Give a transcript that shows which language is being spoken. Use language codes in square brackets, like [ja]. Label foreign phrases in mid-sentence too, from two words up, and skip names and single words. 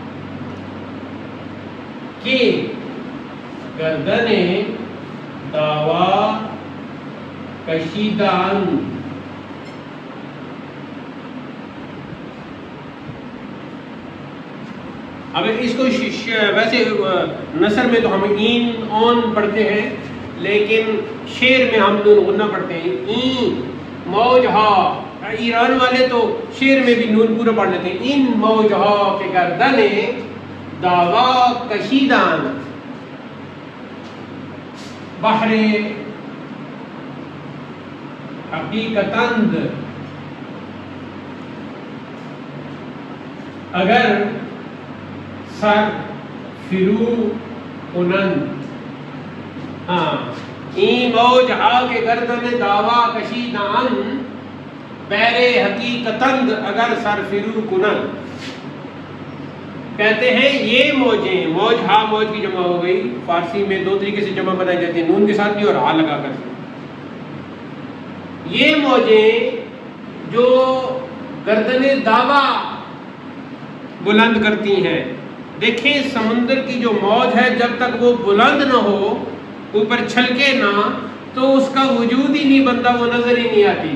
[fa] کہ گردن دعوا [ur] کشیدان اب اس کو ویسے نثر میں تو ہم این اون پڑھتے ہیں، لیکن شعر میں ہم نون غنہ پڑھتے ہیں، [fa] این موج ہا۔ [ur] ایران والے تو شعر میں بھی نون پورا پڑھ لیتے ہیں، [fa] ان موج ہا کے گردن دعوا کشیدان بحر حقیقتند، اگر سر فرو کنند، ہاں این موج ہا کے گردن دعوا کشیدان بحر حقیقتند اگر سر فرو کنند۔ [ur] کہتے ہیں یہ موجیں، موج ہا موج کی جمع ہو گئی، فارسی میں دو طریقے سے جمع بنائی جاتی ہے، نون کے ساتھ بھی اور ہا لگا کر۔ یہ موجیں جو [fa] گردن دعوا [ur] بلند کرتی ہیں، دیکھیں سمندر کی جو موج ہے جب تک وہ بلند نہ ہو، اوپر چھلکے نہ، تو اس کا وجود ہی نہیں بنتا، وہ نظر ہی نہیں آتی۔